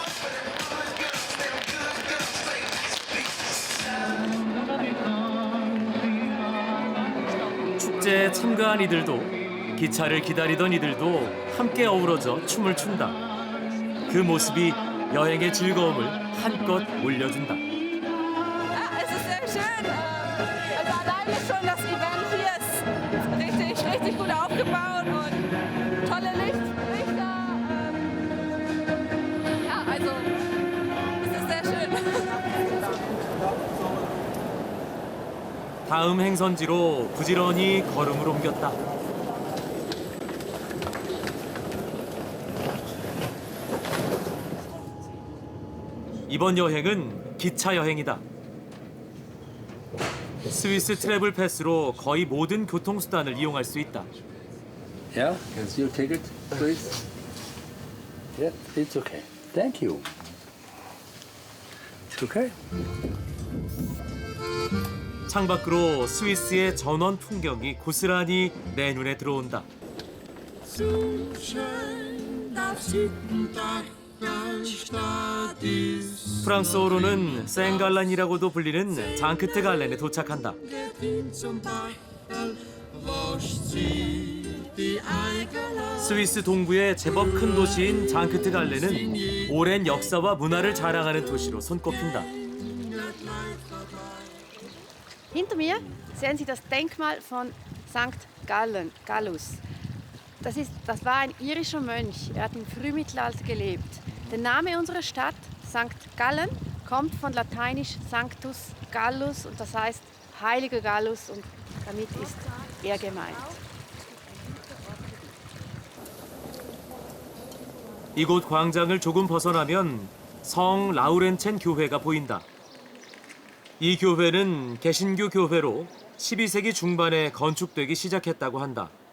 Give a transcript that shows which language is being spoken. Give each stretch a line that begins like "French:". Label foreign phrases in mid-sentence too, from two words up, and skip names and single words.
Korean: 축제에 참가한 이들도 기차를 기다리던 이들도 함께 어우러져 춤을 춘다. 그 모습이 여행의 즐거움을 한껏 올려준다.
German: Es ist sehr schön. Also alleine schon das Event hier ist richtig gut aufgebaut und tolle Lichter. Ja, also es ist sehr schön.
Korean: 다음 행선지로 부지런히 걸음을 옮겼다. 이번 여행은 기차 여행이다. 스위스 트래블 패스로 거의 모든 교통수단을 이용할 수 있다.
English: Yeah, can see your ticket, please? Yeah, it's okay. Thank you. It's okay.
Korean: 창밖으로 스위스의 전원 풍경이 고스란히 내 눈에 들어온다. 프랑스어로는 생갈란이라고도 불리는 장크트 갈렌에 도착한다. 스위스 동부의 제법 큰 도시인 장크트 갈렌은 오랜 역사와 문화를 자랑하는 도시로 손꼽힌다.
German: Hinter mir sehen Sie das Denkmal von St. Gallus. Das war ein irischer Mönch. Er hat im Frühmittelalter gelebt. Der Name unserer Stadt, St. Gallen, kommt von lateinisch Sanctus Gallus und das heißt Heiliger Gallus und damit ist er gemeint.
Korean: 이곳 광장을 조금 벗어나면 성 라우렌첸 교회가 보인다. 이 교회는 개신교 교회로 12세기 중반에 건축되기 시작했다고 한다.